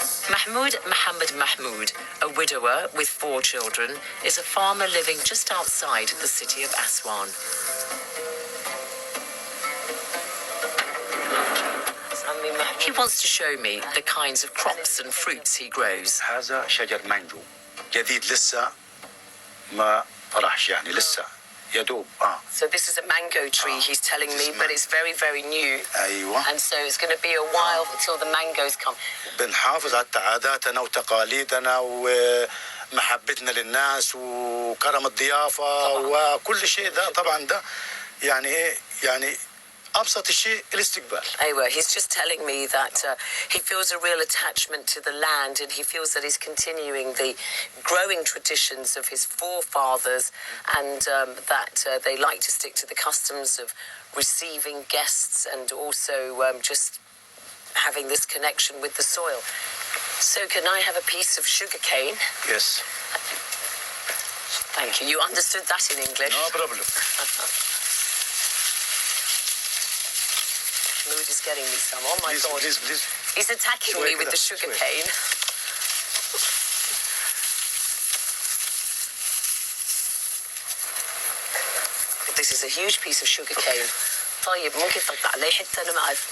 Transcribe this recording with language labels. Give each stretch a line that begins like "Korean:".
English: Mahmoud Mohammed Mahmoud, a widower with 4 children, is a farmer living just outside the city of Aswan. He wants to show me the kinds of crops and fruits he grows.
Arabic: هذا شجر مانجو جديد لسه ما طرحش يعني لسه يدوب
English: So this is a mango tree, he's telling me, but it's very, very new.
Arabic: أيوة.
English: And so it's going to be a while until the mangoes come.
Arabic: بنحافظ على عاداتنا وتقاليدنا ومحبتنا للناس وكرم الضيافة وكل شيء ده طبعا ده يعني ايه يعني أبسط الشيء الاستقبال.
English: Anyway, he's just telling me that he feels a real attachment to the land, and he feels that he's continuing the growing traditions of his forefathers, and that they like to stick to the customs of receiving guests and also just having this connection with the soil. So can I have a piece of sugar cane? Yes. Thank you. You understood that in English? No problem. Mahmoud is getting me some. Oh my Please, God. please. He's attacking me with the sugar cane. This is a huge piece of sugar cane.
Arabic: طيب ممكن تقطع لي حتى أنا ما أعرف.